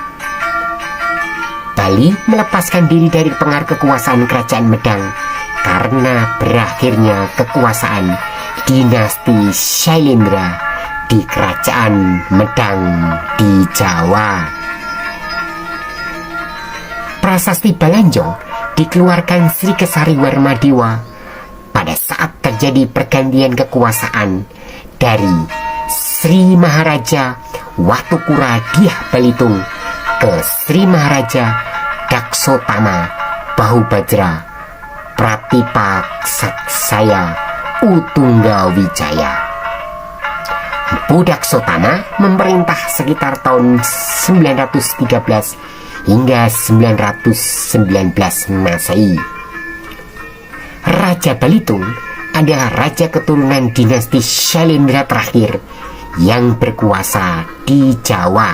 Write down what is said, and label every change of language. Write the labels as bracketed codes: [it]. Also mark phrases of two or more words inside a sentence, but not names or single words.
[id] Bali melepaskan diri dari pengaruh kekuasaan Kerajaan Medang karena berakhirnya kekuasaan dinasti Shailendra di Kerajaan Medang di Jawa. Prasasti Belanjong dikeluarkan Sri Kesari Warmadewa pada saat terjadi pergantian kekuasaan dari Sri Maharaja Watukura Diah Balitung ke Sri Maharaja Daksotama Bahubajra Pratipaksaya Utungga Wijaya. Daksotama memerintah sekitar tahun 913 hingga 919 Masehi. Raja Balitung adalah raja keturunan dinasti Shailendra terakhir yang berkuasa di Jawa.